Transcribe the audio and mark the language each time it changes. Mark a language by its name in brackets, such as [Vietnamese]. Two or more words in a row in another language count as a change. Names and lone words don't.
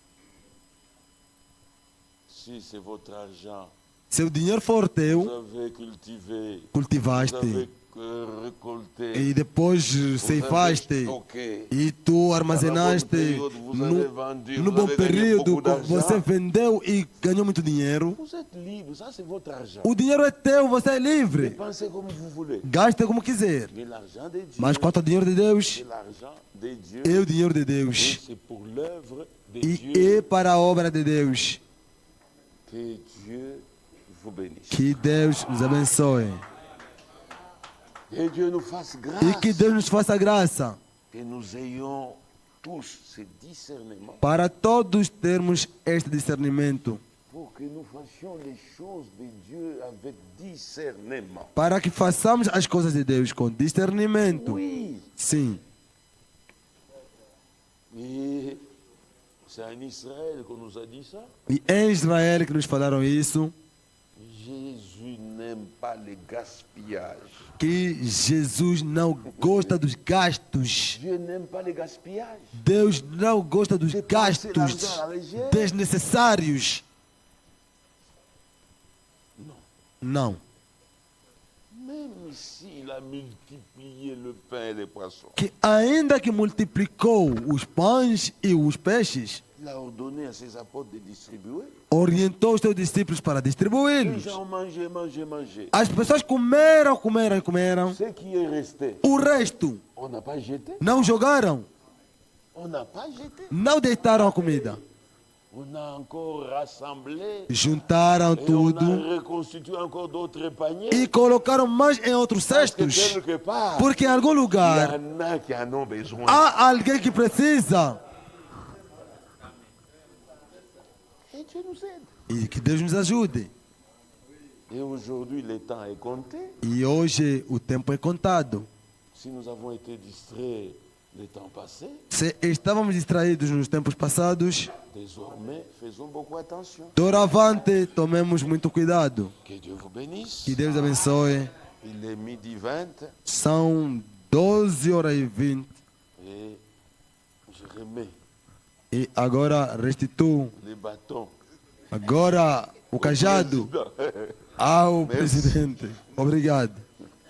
[French] Si c'est votre argent, [Portuguese] Se o dinheiro for [French] vous [Portuguese] teu, [French] avez cultivé, vous [Portuguese] cultivaste [French] avez récolté, [Portuguese] e depois [French] vous avez [Portuguese] ceifaste [French] stocké. [Portuguese] e tu armazenaste no bom período, você vendeu e ganhou muito dinheiro. [French] Vous êtes libre, ça c'est votre argent. [Portuguese] O dinheiro é teu, você é livre. [French] Dépensez comme vous voulez. [Portuguese] Gaste como quiser. [French] Mais l'argent de Dieu, [Portuguese] Mas quanto ao dinheiro de Deus, [French] c'est l'argent de Dieu [Portuguese] é o dinheiro de [French] et [Portuguese] Deus. [French] c'est pour l'œuvre de [Portuguese] E [French] Dieu. [Portuguese] é para a obra de Deus. [French] Que Dieu vous bénisse. [Portuguese] Que Deus nos abençoe. [French] Que Dieu nous fasse grâce. [Portuguese] E que Deus nos faça graça. [French] Que nous ayons tous ce discernement [Portuguese] Para todos termos este discernimento. [French] pour que nous fassions les choses de Dieu avec discernement. [Portuguese] Para que façamos as coisas de Deus com discernimento. [French] Oui. [Portuguese] Sim. [French] Et c'est en Israël qu'on nous a dit ça. [Portuguese] E é em Israel que nos falaram isso. [French] Jésus n'aime pas le gaspillage. [Portuguese] Que Jesus não gosta dos gastos. [French] Dieu n'aime pas le gaspillage. [Portuguese] Deus não gosta dos gastos desnecessários. Não. [French] Même s'il a multiplié le pain et les poissons, [Portuguese] Que ainda que multiplicou os pães e os peixes, [French] il a ordonné à ses apôtres de distribuer. [Portuguese] orientou os seus discípulos para [French] Les [Portuguese] distribuí-los. [French] gens ont mangé, mangé, mangé. [Portuguese] As pessoas comeram. [French] Ce qui est resté, [Portuguese] O resto [French] on n'a pas jeté. [Portuguese] não jogaram, [French] On n'a pas jeté. [Portuguese] não deitaram a comida. [French] On a encore rassemblé. [Portuguese] Juntaram [French] Et on [Portuguese] tudo [French] a reconstitué encore d'autres paniers. [Portuguese] e colocaram mais em outros [French] Parce que [Portuguese] cestos. [French] quelque part, [Portuguese] Porque em algum [French] il y [Portuguese] lugar [French] en a qui en ont besoin. [Portuguese] há alguém que precisa. [French] Et Dieu nous aide. [Portuguese] E que Deus nos ajude. [French] Et aujourd'hui, le temps est compté. [Portuguese] E hoje o tempo é contado. [French] Si nous avons été distraits le temps passé, [Portuguese] Se estávamos distraídos nos tempos passados, [French] désormais, faisons beaucoup attention. [Portuguese] doravante tomemos muito cuidado. [French] Que Dieu vous bénisse. [Portuguese] Que Deus abençoe. [French] Il est midi 20 [Portuguese] São 12h20 [French] et je remets [Portuguese] e agora restituo [French] les bâtons [Portuguese] agora o cajado ao [French] Merci. [Portuguese] presidente. Obrigado.